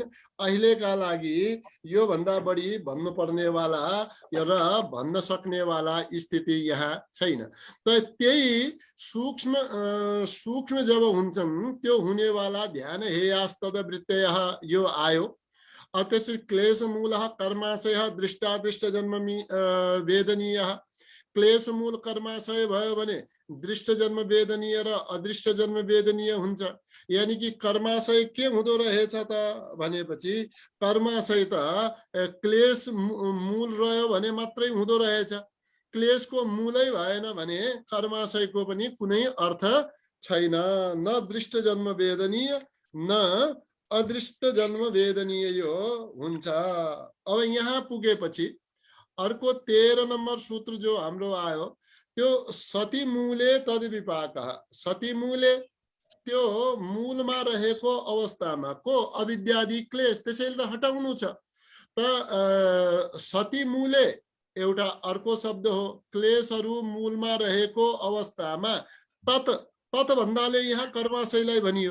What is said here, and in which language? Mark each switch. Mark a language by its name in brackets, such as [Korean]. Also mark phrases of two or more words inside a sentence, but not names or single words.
[Nepali] अहिलेका लागि यो भन्दा बढी भन्नुपर्नेवाला र भन्न सक्नेवाला स्थिति यहाँ छैन। त त्यही सूक्ष्म जब हुन्छन् त्यो हुनेवाला [Sanskrit] ध्यान हेयास्तदवृत्तयः [Nepali] यो आयो। [Sanskrit] अतः क्लेश मूलः कर्माशयः दृष्टादृष्ट जन्म वेदनीयः। [Nepali] क्लेश मूल कर्माशय भयो भने दृष्ट जन्म वेदनीय र अदृष्ट जन्म वेदनीय हुन्छ। यानी कि कर्माशय के हुँदो रहेछ त भनेपछि, कर्माशय त क्लेश मूल रह्यो भने मात्रै हुँदो रहेछ। क्लेशको मूलै भएन भने कर्माशयको पनि कुनै अर्थ छैन। न दृष्ट जन्म वेदनीय न अदृष्ट जन्म वेदनीय यो हुन्छ। अब यहाँ पुगेपछि अर्को 13 नम्बर सूत्र जो हाम्रो आयो, त्यो [Sanskrit] सती मूले तद विपाकः। सती मूले [Nepali] त्यो मूलमा रहेको अवस्थामा को अविद्यादि क्लेश, त्यसैले त हटाउनु छ। त [Sanskrit] सती मूले [Nepali] एउटा अर्को शब्द हो। क्लेशहरू मूलमा रहेको अवस्थामा तत भन्दाले यहाँ कर्माशयलाई भनियो।